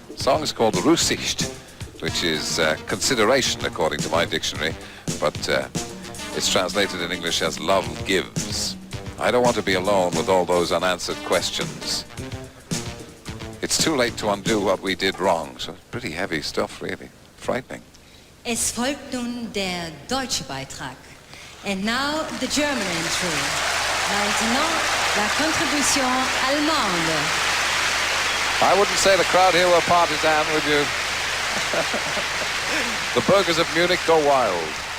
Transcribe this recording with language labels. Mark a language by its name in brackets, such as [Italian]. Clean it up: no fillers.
[English] The song is called Rücksicht, which is consideration according to my dictionary, but it's translated in English as love gives. I don't want to be alone with all those unanswered questions. it's too late to undo what we did wrong. So pretty heavy stuff, really. Frightening. [German] Es folgt nun der deutsche Beitrag. [English] And now the German entry. [French] Maintenant, la contribution allemande. [English] I wouldn't say the crowd here were partisan, would you? The burghers of Munich go wild.